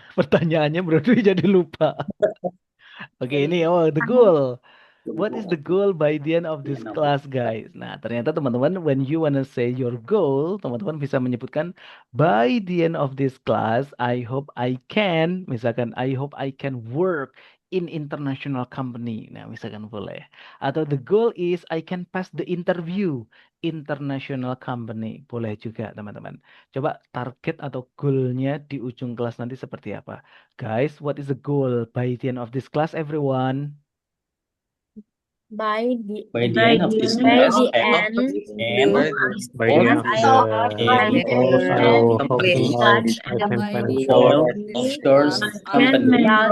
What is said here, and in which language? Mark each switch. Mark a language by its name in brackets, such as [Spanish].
[Indonesian] Pertanyaannya Bro Dwi jadi lupa. [English] Oke, ini the goal. What is the goal by the end of this class, guys? [Indonesian] Nah, ternyata teman-teman, [English] when you wanna say your goal, [Indonesian] teman-teman bisa menyebutkan [English] by the end of this class, I hope I can, misalkan I hope I can work in international company. [Indonesian] Nah, misalkan boleh. [English] Atau the goal is I can pass the interview international company. [Indonesian] Boleh juga, teman-teman. Coba target atau goalnya di ujung kelas nanti seperti apa? [English] Guys, what is the goal by the end of this class, everyone? By the end of this class, and By the end of the course, I will hoping out I can find a for job. offshore company